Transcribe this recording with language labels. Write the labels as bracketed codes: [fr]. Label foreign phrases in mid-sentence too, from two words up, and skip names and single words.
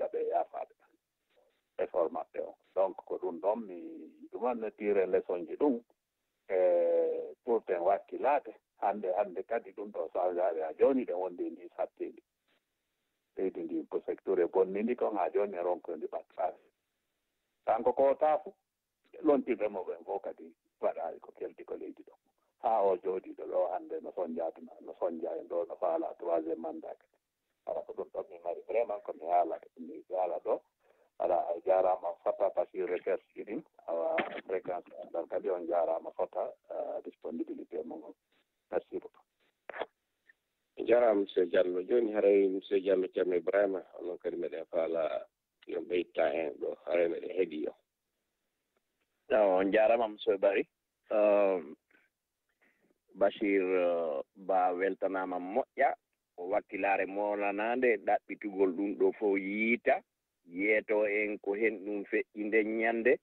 [ff] ɓe yaafaaɓe effort maɓɓe o donc ko ɗum ɗon mi ɗumanno [fr] tire leçon [ff] ji ɗum pour ten wakkilaade hannde kadi ɗum ɗo sawjaare ha jooni ɗen wondi ndi sattindi leydi ndi ko secteur e bonnindi kon ha jooni e ronkondi ɓattaade kanko ko taafu lontiɓe mo ɓen fof kadi waɗaari ko kelti ko leydi ɗon o jooɗiiɗo ɗo hannde no sonja en ɗo no faala [fr] troisiéme mandat [ff] ala ko ɗum ɗon mi mari vraiment ko mi haala ɗo ala a jaaraama fota pasir recherche ɗin awa fréquence andal kadi on jaaraama fota disponibilité mon [fr] merci beaucoup [ff] jarama monsieur Diallo joni haray monsieur Diallo ceerno Ibrahima onon kadi meɗen faala yo ɓeyta en ɗo haray meɗen heeɗi yo on jarama monsieur Bari Bachir ba weltanama moƴƴa o wakkilare molanade ɗaɓɓitugol ɗum ɗo fof yiita yeeto en ko hen ɗum feƴƴi nden ñande